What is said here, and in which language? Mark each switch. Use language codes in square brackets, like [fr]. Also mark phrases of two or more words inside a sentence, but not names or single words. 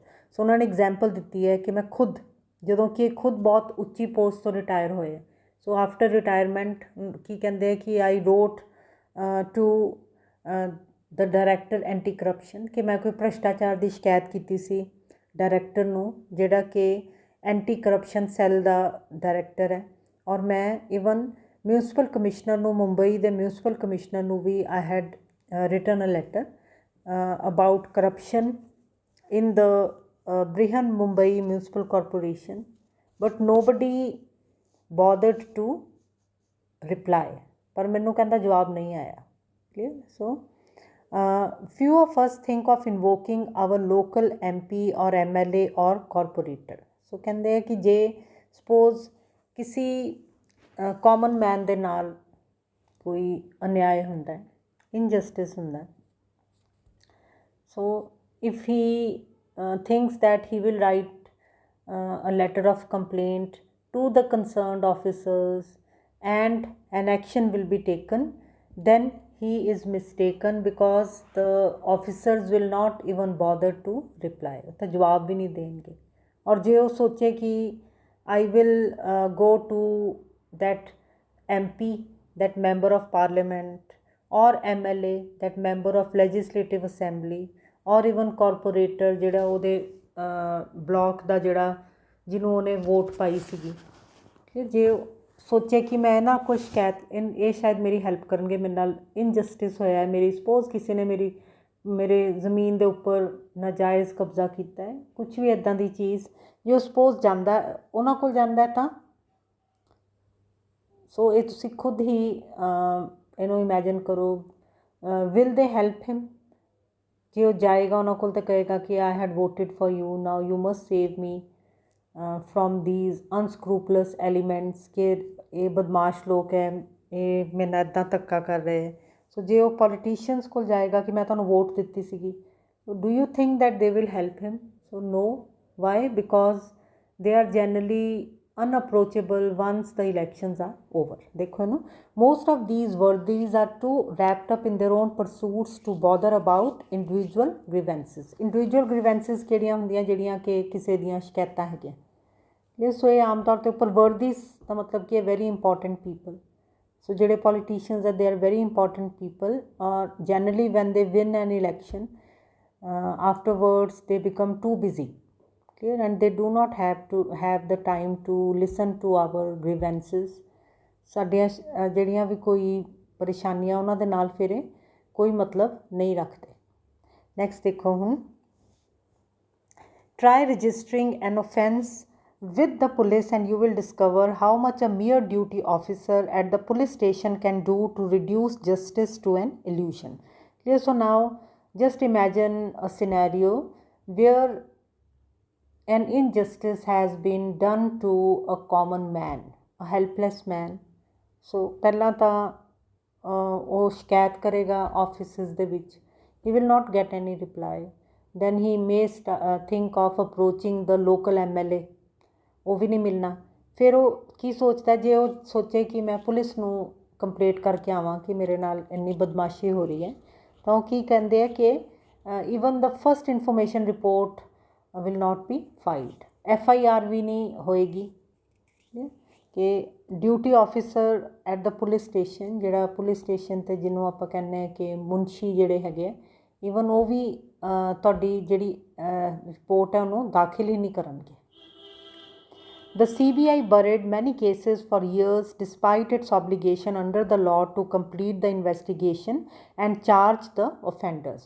[pa] ਸੋ ਉਹਨਾਂ ਨੇ ਐਗਜ਼ਾਮਪਲ ਦਿੱਤੀ ਹੈ ਕਿ ਮੈਂ ਖੁਦ, ਜਦੋਂ ਕਿ ਖੁਦ ਬਹੁਤ ਉੱਚੀ ਪੋਸਟ ਤੋਂ ਰਿਟਾਇਰ ਹੋਏ, ਸੋ [en] after retirement [pa] ਕੀ ਕਹਿੰਦੇ ਕਿ [en] I wrote to the Director Anti Corruption, [pa] ਕਿ ਮੈਂ ਕੋਈ ਭ੍ਰਿਸ਼ਟਾਚਾਰ ਦੀ ਸ਼ਿਕਾਇਤ ਕੀਤੀ ਸੀ ਡਾਇਰੈਕਟਰ ਨੂੰ, ਜਿਹੜਾ ਕਿ [en] anti corruption cell [pa] ਦਾ ਡਾਇਰੈਕਟਰ ਹੈ। ਔਰ ਮੈਂ ਈਵਨ ਮਿਊਨਸਿਪਲ ਕਮਿਸ਼ਨਰ ਨੂੰ, ਮੁੰਬਈ ਦੇ ਮਿਊਨਸਿਪਲ ਕਮਿਸ਼ਨਰ ਨੂੰ ਵੀ [en] I had written a letter about corruption in the Brihan Mumbai Municipal Corporation, but nobody bothered to reply, [pa] ਪਰ ਮੈਨੂੰ ਕਹਿੰਦਾ ਜਵਾਬ ਨਹੀਂ ਆਇਆ। ਕਲੀਅਰ। [en] ਸੋ few of us think of invoking our local MP or MLA or corporator। [pa] ਸੋ ਕਹਿੰਦੇ ਆ ਕਿ ਜੇ ਸਪੋਜ਼ ਕਿਸੇ ਕਾਮਨ ਮੈਨ ਦੇ ਨਾਲ ਕੋਈ ਅਨਿਆਏ ਹੁੰਦਾ ਹੈ, ਇਨਜਸਟਿਸ ਹੁੰਦਾ, [en] so if he thinks that he will write a letter of complaint to the concerned officers and an action will be taken, then he is mistaken, because the officers will not even bother to reply, [hi] तो जवाब भी नहीं देंगे। और जो वो सोचे कि [en] I will go to that MP, that member of parliament, or MLA, that member of legislative assembly, or even corporator [pa] ਜਿਹੜਾ ਉਹਦੇ ਬਲਾਕ ਦਾ ਜਿਹੜਾ ਜਿਹਨੂੰ ਉਹਨੇ ਵੋਟ ਪਾਈ ਸੀਗੀ, ਕਿ ਜੇ ਸੋਚੇ ਕਿ ਮੈਂ ਨਾ ਕੋਈ ਸ਼ਿਕਾਇਤ ਇਹ ਸ਼ਾਇਦ ਮੇਰੀ ਹੈਲਪ ਕਰਨਗੇ, ਮੇਰੇ ਨਾਲ ਇਨਜਸਟਿਸ ਹੋਇਆ ਹੈ, ਮੇਰੀ ਸਪੋਜ਼ ਕਿਸੇ ਨੇ ਮੇਰੇ ਜ਼ਮੀਨ ਦੇ ਉੱਪਰ ਨਾਜਾਇਜ਼ ਕਬਜ਼ਾ ਕੀਤਾ ਹੈ, ਕੁਛ ਵੀ ਇੱਦਾਂ ਦੀ ਚੀਜ਼ ਜੋ ਸਪੋਜ਼ ਜਾਂਦਾ ਉਹਨਾਂ ਕੋਲ ਜਾਂਦਾ ਤਾਂ ਸੋ ਇਹ ਤੁਸੀਂ ਖੁਦ ਹੀ ਇਹਨੂੰ ਇਮੈਜਿਨ ਕਰੋ, [en] will they help him. [pa] ਜੇ ਉਹ ਜਾਏਗਾ ਉਹਨਾਂ ਕੋਲ ਤਾਂ ਕਹੇਗਾ ਕਿ [en] I had voted for you, now you must save me from these unscrupulous elements, [pa] ਕਿ ਇਹ ਬਦਮਾਸ਼ ਲੋਕ ਹੈ, ਇਹ ਮੇਰੇ ਨਾਲ ਇੱਦਾਂ ਧੱਕਾ ਕਰ ਰਹੇ। ਸੋ ਜੇ ਉਹ ਪੋਲੀਟੀਸ਼ੀਅਨਸ ਕੋਲ ਜਾਏਗਾ ਕਿ ਮੈਂ ਤੁਹਾਨੂੰ ਵੋਟ ਦਿੱਤੀ ਸੀਗੀ, [en] Do you think that they will help him? So no. Why? Because they are generally unapproachable once the elections are over। [pa] ਦੇਖੋ ਨਾ, [en] most of these worthies are too wrapped up in their own pursuits to bother about individual grievances। individual grievances [pa] ਕਿਹੜੀਆਂ ਹੁੰਦੀਆਂ? ਜਿਹੜੀਆਂ ਕਿ ਕਿਸੇ ਦੀਆਂ ਸ਼ਿਕਾਇਤਾਂ ਹੈਗੀਆਂ। ਸੋ ਇਹ ਆਮ ਤੌਰ 'ਤੇ ਉੱਪਰ ਵਰਦੀਜ਼ ਦਾ ਮਤਲਬ ਕਿ [en] very important people. [pa] ਸੋ ਜਿਹੜੇ ਪੋਲੀਟੀਸ਼ੀਅਨਸ ਹੈ, [en] they are very important people, aur generally when they win an election afterwards they become too busy, clear, and they do not have the time to listen to our grievances। [pa] ਸਾਡੀਆਂ ਜਿਹੜੀਆਂ ਵੀ ਕੋਈ ਪਰੇਸ਼ਾਨੀਆਂ ਉਹਨਾਂ ਦੇ ਨਾਲ ਫਿਰ ਕੋਈ ਮਤਲਬ ਨਹੀਂ ਰੱਖਦੇ। ਨੈਕਸਟ ਦੇਖੋ ਹੁਣ, [en] try registering an offence with the police and you will discover how much a mere duty officer at the police station can do to reduce justice to an illusion। Clear? So now just imagine a scenario where an injustice has been done to a common man, a helpless man। [pa] So ਪਹਿਲਾਂ ਤਾਂ ਉਹ ਸ਼ਿਕਾਇਤ ਕਰੇਗਾ ਆਫਿਸਿਸ ਦੇ ਵਿੱਚ, [en] he will not get any reply, then he may think of approaching the local MLA, [pa] ਉਹ ਵੀ ਨਹੀਂ ਮਿਲਣਾ। ਫਿਰ ਉਹ ਕੀ ਸੋਚਦਾ? ਜੇ ਉਹ ਸੋਚੇ ਕਿ ਮੈਂ ਪੁਲਿਸ ਨੂੰ ਕੰਪਲੇਂਟ ਕਰਕੇ ਆਵਾਂ ਕਿ ਮੇਰੇ ਨਾਲ ਇੰਨੀ ਬਦਮਾਸ਼ੀ ਹੋ ਰਹੀ ਹੈ, ਤਾਂ ਉਹ ਕੀ ਕਹਿੰਦੇ ਆ ਕਿ [en] even the first information report will not be filed. [hi] FIR भी नहीं होएगी कि [en] duty officer at the police station [pa] ਜਿਹੜਾ ਪੁਲਿਸ ਸਟੇਸ਼ਨ ਤੇ ਜਿਹਨੂੰ ਆਪਾਂ ਕਹਿੰਦੇ ਹਾਂ ਕਿ ਮੁਨਸ਼ੀ ਜਿਹੜੇ ਹੈਗੇ ਈਵਨ ਉਹ ਵੀ ਤੁਹਾਡੀ ਜਿਹੜੀ ਰਿਪੋਰਟ ਹੈ ਉਹਨੂੰ ਦਾਖਲ ਹੀ ਨਹੀਂ ਕਰਨਗੇ. [en] The CBI buried many cases for years despite its obligation under the law to complete the investigation and charge the offenders.